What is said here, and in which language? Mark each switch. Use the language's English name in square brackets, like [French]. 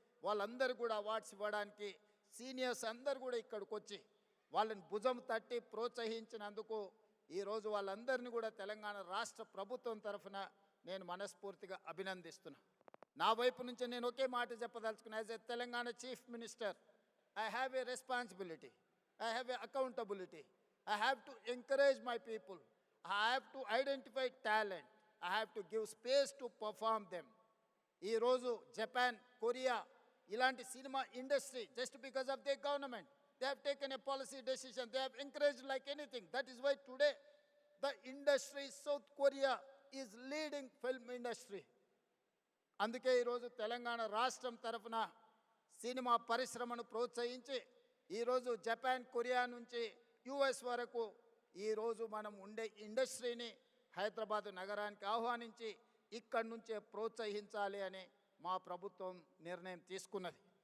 [Telugu] వాళ్ళందరూ కూడా అవార్డ్స్ ఇవ్వడానికి సీనియర్స్ అందరూ కూడా ఇక్కడికి వచ్చి వాళ్ళని భుజం తట్టి ప్రోత్సహించినందుకు ఈరోజు వాళ్ళందరినీ కూడా తెలంగాణ రాష్ట్ర ప్రభుత్వం తరఫున నేను మనస్ఫూర్తిగా అభినందిస్తున్నా. నా వైపు నుంచి నేను ఒకే మాట చెప్పదలుచుకున్నా. [English] As a Telangana chief minister, I have a responsibility, I have a accountability. I have to encourage my people. I have to identify talent. I have to give space to perform them. [Telugu] ఈ రోజు Japan, Korea ఇలాంటి [English] Cinema industry just because of they government, they have taken a policy decision, they have encouraged like anything. That is why today the industry South Korea is leading film industry. [Telugu] అందుకే ఈరోజు తెలంగాణ రాష్ట్రం తరఫున cinema పరిశ్రమను ప్రోత్సహించి ఈరోజు Japan, Korea నుంచి US వరకు ఈరోజు మనం ఉండే ఇండస్ట్రీని హైదరాబాద్ నగరానికి ఆహ్వానించి ఇక్కడి నుంచే ప్రోత్సహించాలి అని మా ప్రభుత్వం నిర్ణయం తీసుకున్నది.